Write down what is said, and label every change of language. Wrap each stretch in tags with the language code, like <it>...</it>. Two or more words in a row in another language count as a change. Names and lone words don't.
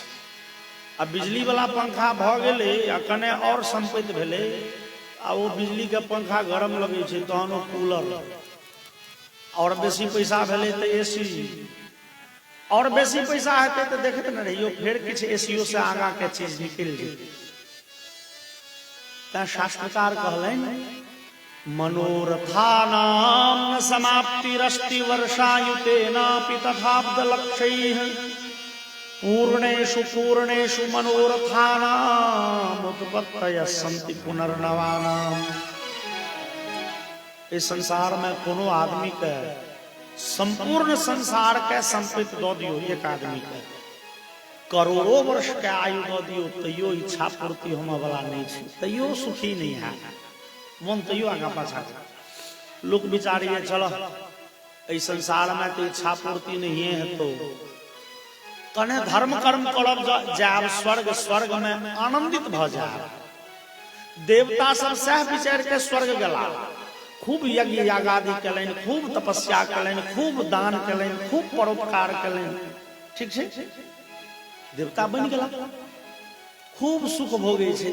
<mai>अब बिजली वाला पंखा भ गेलै आ कने और संपत्ति भेलै, आ वो बिजली के पंखा गरम लगे छे तहन ओ कूलर, और बेसी पैसा भेले तो एसी, और बेसी पैसा हेते तो देखते न रहियो फिर किछ एसीओ से आगा के चीज निकल जेते। ता शास्त्रकार कहलन</mai> <sa>मनोरथानां न समाप्तिरस्ति वर्षायुतेनापि तथाब्द लक्ष्यैः पूर्णेषु पूर्णेषु मनोरथानां उत्पत्तयः सन्ति पुनर्नवानाम्।</sa> <mai>इस संसार में कोनो आदमी के संपूर्ण संसार के संपत्ति दो दियो, एक आदमी के करोड़ों वर्ष के आयु दो दियो, तैयो इच्छा पूर्ति होने वाला नहीं छे, तैयो सुखी नहीं है, मन तैयो आगा पाछा। लोग विचारिए चलो इस संसार में तो इच्छा पूर्ति नहीं है तो कने धर्म कर्म करब जाब स्वर्ग, स्वर्ग में आनंदित भ जाब। देवता सब सह विचार के स्वर्ग गेला, खूब यज्ञ यागादि कलन, खूब तपस्या कलन, खूब दान कलन, खूब परोपकार कलन, ठीक छे, देवता बन गेला, खूब सुख भोगे छे।</mai>